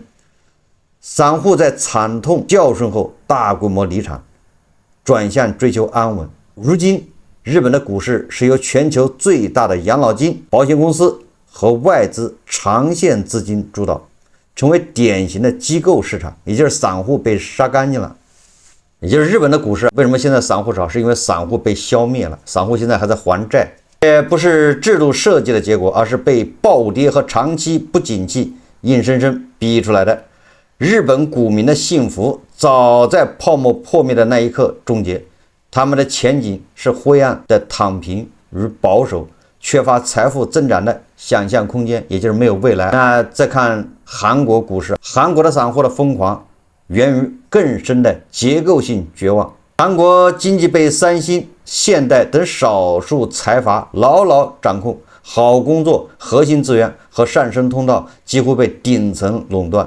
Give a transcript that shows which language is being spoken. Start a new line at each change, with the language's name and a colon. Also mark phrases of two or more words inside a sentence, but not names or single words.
Chinese: 散戶在慘痛教訓後大規模離場，轉向追求安穩。如今日本的股市是由全球最大的養老金、保險公司和外資長線資金主導，成為典型的機構市場，也就是散戶被殺干淨了。也就是日本的股市為什麼現在散戶少，是因為散戶被消滅了，散戶现在還在還債，也不是制度設計的結果，而是被暴跌和長期不景氣硬生生逼出來的。日本股民的幸福早在泡沫破滅的那一刻終結，他們的前景是灰暗的躺平與保守，缺乏財富增長的想象空間，也就是沒有未來。那再看韓國股市，韓國的散戶的瘋狂源於更深的結構性絕望。韓國經濟被三星、現代等少數財閥牢牢掌控，好工作、核心資源和上升通道幾乎被頂層壟斷。